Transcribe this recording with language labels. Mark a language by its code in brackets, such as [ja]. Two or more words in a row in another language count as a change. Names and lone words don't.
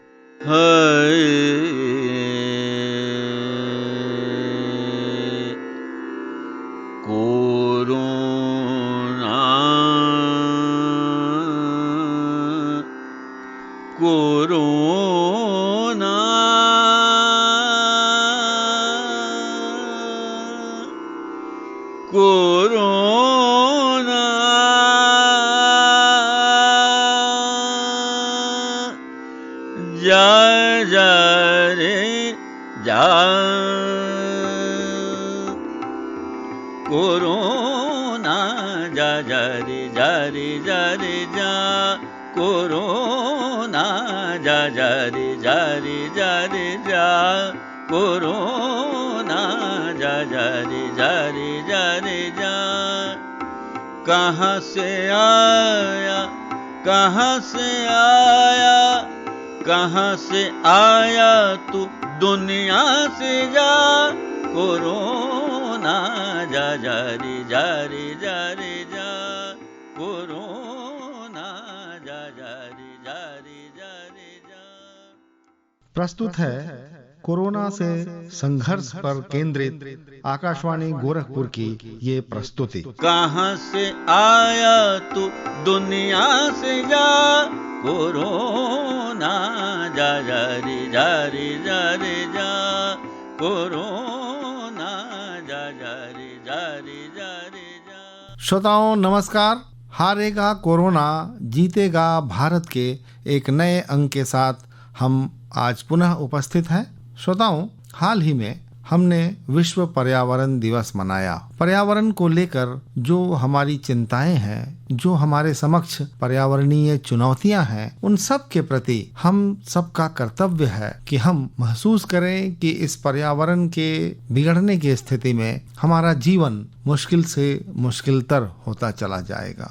[hi] कोरोना कोरोना कोरोना जा जा रे जा कोरोना जा जा रे जा रे जा रे जा कोरोना जा जा रे जा रे जा रे जा कोरोना जा जा रे जा रे जा रे जा। कहाँ से आया कहाँ से आया कहाँ से आया तू दुनिया से जा कोरोना जा जा रे जा रे जा रे जा कोरोना जा जा रे जा रे जा रे जा। प्रस्तुत है कोरोना से संघर्ष पर केंद्रित आकाशवाणी गोरखपुर की ये प्रस्तुति। कहाँ से आया तू दुनिया से जा कोरोना जा जा रे जा रे जा रे जा कोरोना जा जा रे जा रे जा रे जा। श्रोताओं नमस्कार। हारेगा कोरोना, जीतेगा भारत के एक नए अंक के साथ हम आज पुनः उपस्थित हैं। श्रोताओं, हाल ही में हमने विश्व पर्यावरण दिवस मनाया। पर्यावरण को लेकर जो हमारी चिंताएं हैं, जो हमारे समक्ष पर्यावरणीय चुनौतियां हैं, उन सब के प्रति हम सबका कर्तव्य है कि हम महसूस करें कि इस पर्यावरण के बिगड़ने की स्थिति में हमारा जीवन मुश्किल से मुश्किलतर होता चला जाएगा।